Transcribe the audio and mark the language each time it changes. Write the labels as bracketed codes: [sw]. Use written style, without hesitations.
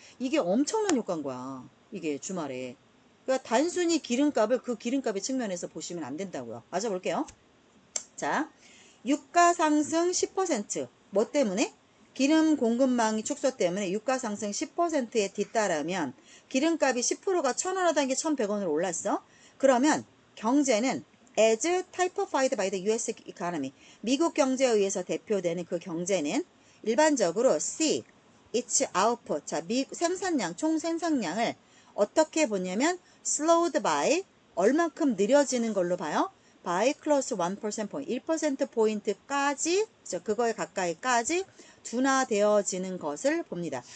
[ko] 이게 엄청난 효과인 거야. 이게 주말에. 그러니까 단순히 기름값을 그 기름값의 측면에서 보시면 안 된다고요. 맞아볼게요. 자, 유가 상승 10%. 뭐 때문에? 기름 공급망이 축소 때문에 유가 상승 10%에 뒤따르면 기름값이 10%가 1,000원 하던 게 1,100원으로 올랐어. 그러면 경제는 [en] as typified by the US economy. [ko] 미국 경제에 의해서 대표되는 그 경제는 일반적으로 C, [en] its output. [ko] 자, 생산량, 총 생산량을 어떻게 보냐면 [en] slowed by [ko] 얼만큼 느려지는 걸로 봐요. [en] by close 1% point. [ko] 1% 포인트까지 그거에 가까이까지 둔화되어지는 것을 봅니다.